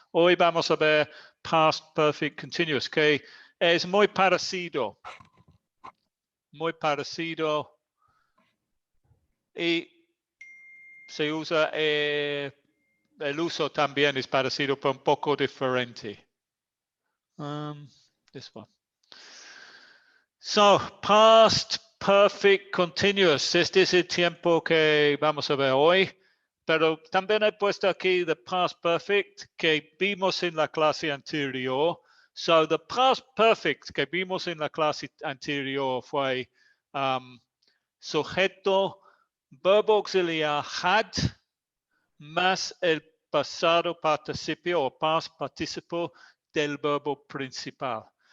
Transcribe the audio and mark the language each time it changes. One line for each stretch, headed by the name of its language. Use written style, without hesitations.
Spanish: Hoy vamos a ver past perfect continuous, que es muy parecido. Muy parecido. Y se usa, el uso también es parecido, pero un poco diferente.
English: This one. So, past perfect continuous.
Spanish: Este es el tiempo que vamos a ver hoy. Pero también he puesto aquí the past perfect que vimos en la clase anterior. So, the past perfect que vimos en la clase anterior fue sujeto, verbo auxiliar had, más el pasado participio o past participle del verbo principal.